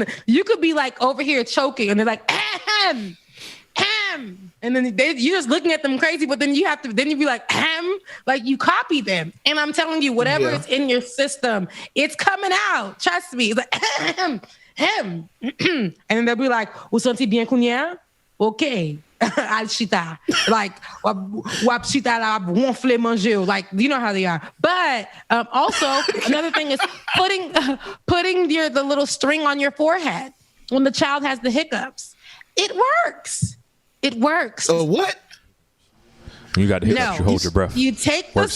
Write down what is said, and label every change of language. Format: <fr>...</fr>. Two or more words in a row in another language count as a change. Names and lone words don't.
<en>You could be like over here choking, and they're like, ahem, ahem. And then you're just looking at them crazy, but then you be like, ahem, like you copy them. And I'm telling you, whatever is in your system, it's coming out. Trust me. It's like, ahem. and then they'll be like,</en> <ht>"Vous sentez bien kounya?" Okay. Al chita. Like, wap chita la ronfle manger.</ht> <en>Like, you know how they are. But also, another thing is putting the little string on your forehead when the child has the hiccups. It works. It works. Oh, what? You got the hiccups, you hold your breath. You take Works</en>